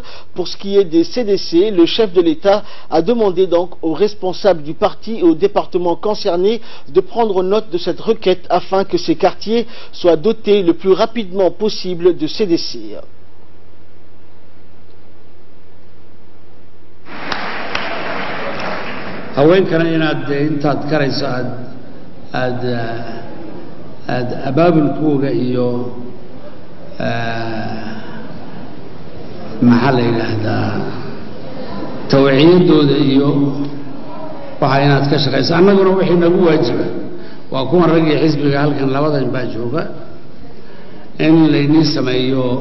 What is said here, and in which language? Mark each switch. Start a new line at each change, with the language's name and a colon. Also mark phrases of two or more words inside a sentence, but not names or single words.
French: Pour ce qui est des CDC, le chef de l'État a demandé donc aux responsables du parti et aux départements concernés de prendre note de cette requête afin que ces quartiers soient dotés le plus rapidement possible de CDC.
Somali: haweenkana inaad intaad karayso aad abaabulkooga iyo maxaa la yidhaahdaa tawciyadooda iyo waxa inaad ka shaqayso annaguna wixii nagu waajiba waa kuwan rag iyo xisbiga halkan labadan baa jooga in laynii sameeyo